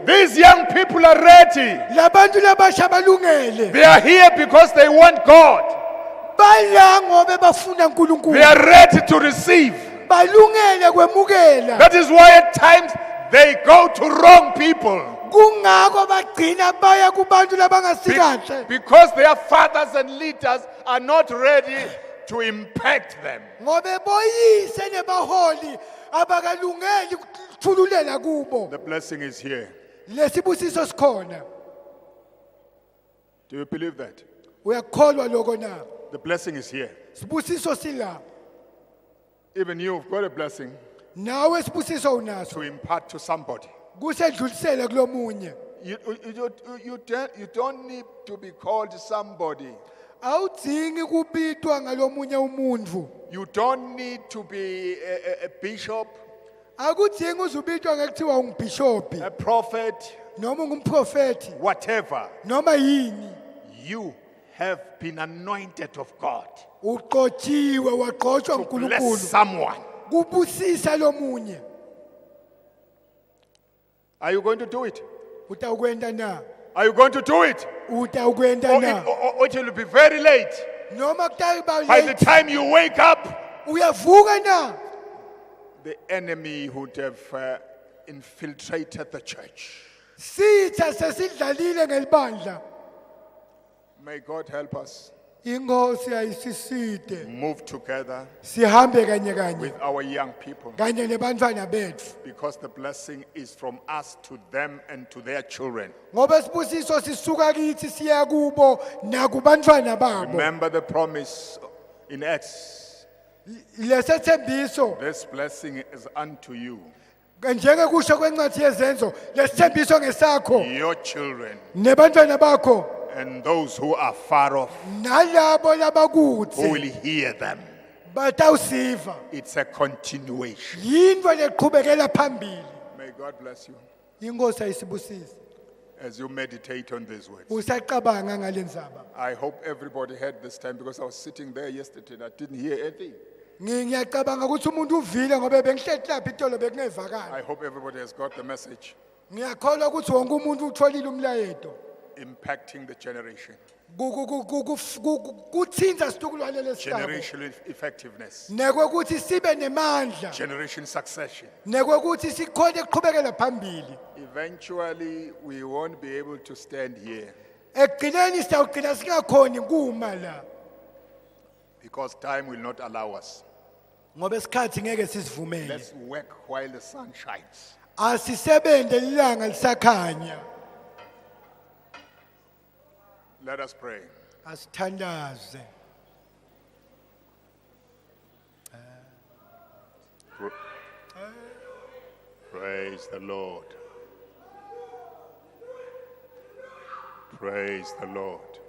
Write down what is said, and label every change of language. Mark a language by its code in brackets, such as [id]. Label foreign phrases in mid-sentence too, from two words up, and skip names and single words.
[en] These young people are ready. [ss] Labantu labasha balungele. [en] They are here because they want God. [ss] Bala ngobe bafuna [en] They [ss] uNkulunkulu. [en] are ready to receive. [ss] Balungele kwemukela. [en] That is why at times they go to wrong people. [ss] Kungako bagcina baya kubantu labangasigahle. [en] Because their fathers and leaders are not ready to impact them. [ss] Ngobe boyise nebaholi abakalungeli ukuthululela kubo. [en] The blessing is here. [ss] Lesibusiso sikhona. [en] Do you believe that? [ss] Uyakholwa lokho na? [en] The blessing is here. [ss] Sibusiso sila. [en] Even you've got a blessing [ss] Nawe sibusiso unaso. [en] to impart to somebody. [ss] Kusedlulisele kulomunye. [en] You don't need to be called somebody. [ss] Awudzingi kubitwa ngalomunye umuntu. [en] You don't need to be a bishop, [ss] Akudzingi uzubitwa ngekuthiwa ungubishophi [en] a prophet, [ss] noma ungumprofeti [en] whatever. [ss] noma yini. [en] You have been anointed of God [ss] Uqotshiwe waqotshwa [en] to bless [ss] uNkulunkulu. [en] someone. [ss] Kubusisa lomunye. [en] Are you going to do it? [ss] Utawukwenda na? [en] Are you going to do it? [ss] Utawukwenda [en] Or [ss] na? [en] it will be very late. [ss] Noma kuthiwa [en] By the late. time you wake up, [ss] Uyavuka na? [en] the enemy would have infiltrated the church. [ss] Sitha sesidlalile ngelibandla. [en] May God help us [ss] Inkosi ayisiside. [en] move together [ss] Sihambe kanye kanye [en] with our young people, [ss] kanye nebantwana bethu. [en] because the blessing is from us to them and to their children. [ss] Ngoba sibusiso sisuka kithi siya kubo nakubantwana babo. [en] Remember the promise in Acts. [ss] Lesethembiso [en] This blessing is unto you, [ss] njenge kusho kwencwadi yezenzo lesithembiso ngesakho [en] your children, [ss] nebantwana bakho [en] and those who are far off, [ss] nalabo [en] who will [ss] labakudze [en] hear them. [ss] batawusiva. [en] It's a continuation. [ss] Yinto leqhubekela phambili. [en] May God bless you [ss] Inkosi ayisibusise. [en] as you meditate on these words. [ss] Usaqabanga ngalendzaba. [en] I hope everybody heard this time, because I was sitting there yesterday and I didn't hear anything. [ss] Ngiyacabanga ukuthi umuntu uvile ngoba bengihleli lapha itolo bekungevakala. [en] I hope everybody has got the message. [ss] Ngiyakholwa ukuthi wonke umuntu utholile umlayeto. [en] Impacting the generation. [ss] Kuthinta situkulwane lesihlabo. [en] Generational effectiveness. [ss] Nekwe ukuthi sibe nemandla. [en] Generation succession. [ss] Nekwe ukuthi sikhona ukuqhubekela phambili. [en] Eventually, we won't be able to stand here [ss] Ekugcineni sitawugcina singakhoni kuma la. [en] because time will not allow us. [ss] Ngoba isikhathi ngeke sisivumele. [en] Let's work while the sun shines. [ss] Asisebende ilanga lisakhanya. [en] Let us pray. [ss] Asithandaze. [en] Praise the Lord. Praise the Lord.